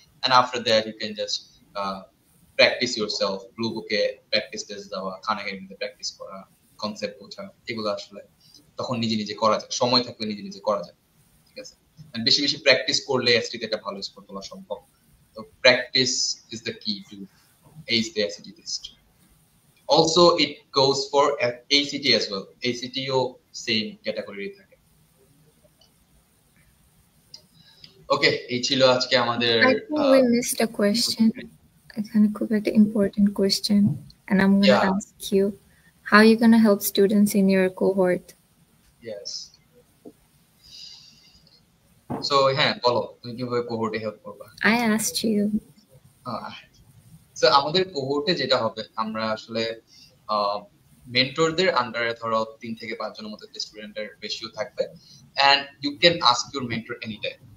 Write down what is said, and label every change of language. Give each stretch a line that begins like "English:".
English: and after that you can just practice yourself,
Bangla: blue বুকে practice test দেওয়া, খান একাডেমিতে practice করা, কনসেপ্ট বোঝা, এগুলো আসলে তখন নিজে নিজে করা যায়, সময় থাকলে নিজে নিজে করা যায়, ঠিক আছে? বেশি বেশি প্র্যাকটিস করলে এসটিতে একটা ভালো স্কোর তোলা সম্ভব। তো
English: Practice is the key to ace the SAT test. Also, it goes for ACT as well. ACT ও same category থাকে।
Bangla: Okay, এই ছিল আজকে আমাদের
English: I think we missed a question.
Bangla: এখানে খুব একটা
English: important question, and I'm gonna ask you, how are you gonna help students in your cohort? Yes.
Bangla: So, হ্যাঁ বলো, তুমি কিভাবে কোহোর্টে হেল্প করবা?
English: I asked you.
Bangla: সো আমাদের কোহোর্টে যেটা হবে, আমরা আসলে মেন্টরদের আন্ডারে ধরো 3 থেকে 5 জনের মতো স্টুডেন্টের রেশিও থাকবে,
English: And you can ask your mentor any time.